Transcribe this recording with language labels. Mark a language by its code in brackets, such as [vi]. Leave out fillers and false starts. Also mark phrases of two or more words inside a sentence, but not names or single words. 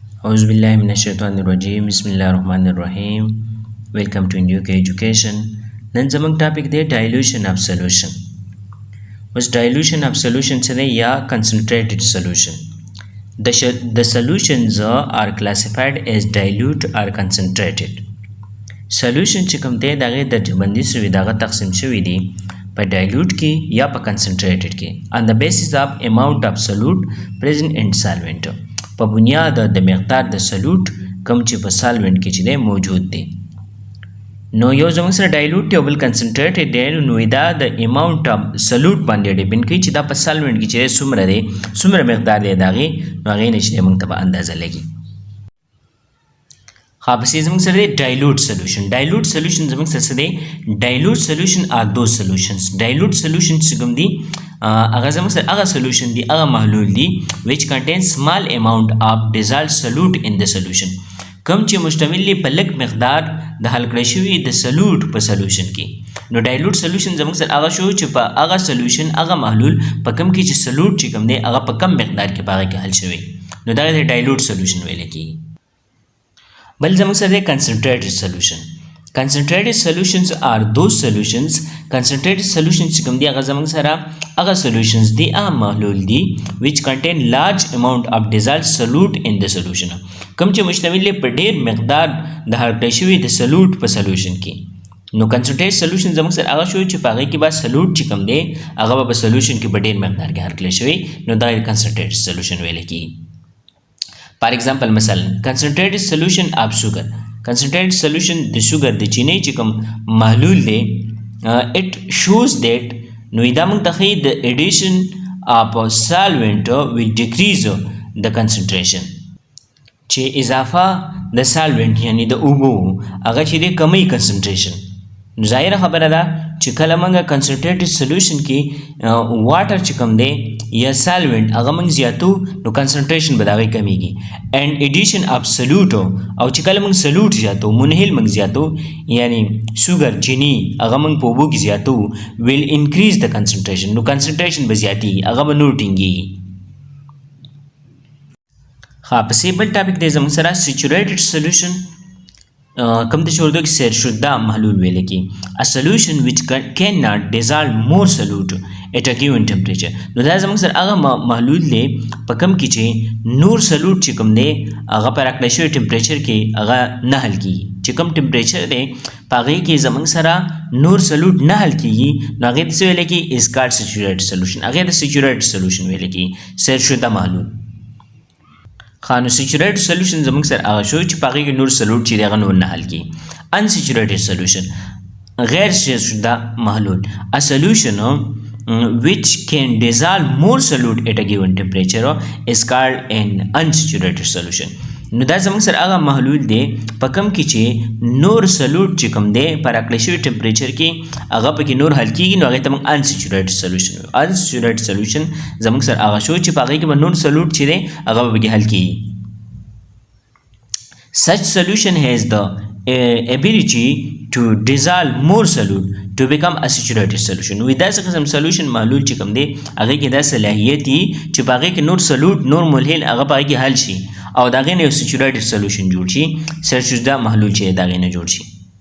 [ar] أعوذ بالله من الشيطان الرجيم بسم الله الرحمن الرحيم. [en] Welcome to Kpk Education. [ps] نن زموږ ټاپک دی [en] dilution of solution. [ps] اوس [en] dilution of solution [ps] څه دی یا [en] concentrated solution. The solutions are classified as dilute or concentrated. [ps] Solution چې کوم دی دغه درجه‌بندي شوی دغه تقسیم شوی دی په dilute کې یا په concentrated کې [en] on the basis of amount of solute present in solvent. [ps] په بنیاد د مقدار د سلوټ کوم چې په سالوینټ کې چې دی موجود دی. نو یو زموږ سره ډایلوټ دی او بل کنسنټریټډ دی، نو دا د [en] amount of solute [ps] باندې ډیپینډ کوي چې دا په سالوینټ کې چې څومره دی څومره مقدار دی د هغې، نو هغې نه چې دی موږ ته به اندازه لګي. ها پسې زموږ سره دی [en] dilute solution. dilute solution [ps] زموږ سره څه دی؟ [en] dilute solution are the solutions. dilute solution [ps] چې کوم دی هغه زموږ سره هغه سلوشن دی، هغه محلول دی [en] which contains small amount of dissolved solute in the solution. [ps] کوم چې مشتمل دی په لږ مقدار د حل کړی شوي د سلوټ په سلوشن کې. نو [en] dilute solution [ps] زموږ سره هغه شو چې په هغه سلوشن هغه محلول په کوم کې چې سلوټ چې کوم دی هغه په کم مقدار کې په هغه کې حل شوی، نو دا د [en] dilute solution [ps] ویل کېږي. بل زموږ سره دی [en] concentrated solution. [ps] Concentrated solutions are those solutions. [en] Concentrated solutions [ps] چې کوم دی هغه زموږ سره هغه solutions دی هغه محلول دی [en] which contain large amount of dissolved solute in the solution. [ps] کوم چې مشتمل دی په ډیر مقدار د حل کړی شوي د سلوټ په سلوشن کې. نو [en] concentrated solution [ps] زموږ سره هغه شو چې په هغې کې به سلوټ چې کوم دی هغه به په سلوشن کې په ډیر مقدار کې حل کړی شوی، نو دا [en] concentrated solution [ps] ویل کېږي. [en] for example مثلا concentrated solution of sugar. concentrated solution [ps] د sugar د چینی چې کوم محلول دی [en] it shows that [ps] نو دا موږ ته ښیي [en] the addition of solvent will decrease the concentration. [ps] چې اضافه د solvent یعنی د اوبو هغه چې دی کمی concentration. نو ظاهره خبره ده چې کله موږ [en] concentrated solution [ps] کې واټر چې کوم دی یا solvent هغه موږ زیاتو نو concentration به د هغې کمیږي. [en] and addition of solute [ps] او چې کله موږ سلوټ زیاتو منحل موږ زیاتو یعنی سوګر چینی هغه موږ په اوبو کې زیاتو [en] will increase the concentration. [ps] نو concentration به زیاتېږي هغه به نور ټینګېږي. ها پسې بل ټاپک دی زموږ سره [en] saturated solution. [ps] کوم ته چې اردو کې [ur] سیر شده محلول [ps] ویل کېږي. [en] a solution which cannot dissolve more solute at a given temperature. [ps] نو دا زموږ سره هغه محلول دی په کوم کې چې نور سلوټ چې کوم دی هغه په راکړی شوي ټمپریچر کې هغه نه حل کېږي. چې کوم ټمپریچر دی په هغې کې زموږ سره نور سلوټ نه حل کېږي، نو هغې ته څه ویلی کېږي؟ [en] is called saturated solution. [ps] هغې ته [en] saturated solution [ps] ویلی کېږي، [ur] سیر شده محلول. [ps] نو [en] saturated solution [ps] زموږ سره هغه شو چې په هغې کې نور سلوټ چې دی هغه نور نه حل کېږي. [en] unsaturated solution [ur] غیر سیر شده محلول. [en] a solution which can dissolve more solute at a given temperature is called an unsaturated solution. [ps] نو دا زموږ سره هغه محلول دی په کوم کې چې نور سلوټ چې کوم دی په راکړی شوي ټمپریچر کې هغه پکې نور حل کېږي، نو هغې ته موږ [en] unsaturated solution [ps] وایو. [en] unsaturated solution [ps] زموږ سره هغه شو چې په هغې کې به نور سلوټ چې دی هغه به پکې حل کېږي. [en] such solution has the ability to dissolve more solute to become a saturated solution. [ps] وی داسې قسم سلوشن محلول چې کوم دی هغې کې دا صلاحیت دي چې په هغې کې نور سلوټ نور ملحل هغه په هغې کې حل شي او د هغې نه یو [en] saturated solution [ps] جوړ شي، [ur] سیر شده محلول [ps] چې د هغې نه جوړ شي.